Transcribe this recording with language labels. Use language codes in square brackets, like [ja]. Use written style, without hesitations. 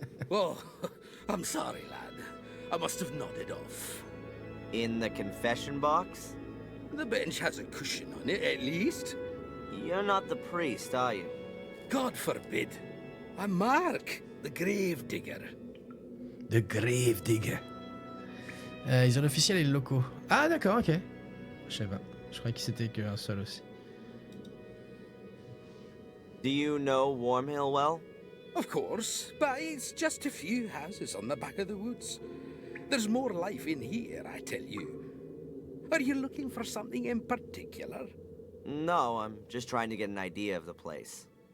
[en] Oh, I'm sorry, lad. I must have nodded off. In the confession box? The bench has a cushion on it, at least. You're not the priest, are you? God forbid. I'm Mark, the grave digger. The grave digger. [fr] Ils ont l'officiel et le locaux. Ah d'accord, ok. Je sais pas. Je croyais que c'était qu'un seul aussi. [en] Do you know Wormhill well? Of course, but it's just a few houses on the back of the woods. There's more life in here, I tell you. Are you looking for something in particular? No, I'm just trying to get an idea of the place.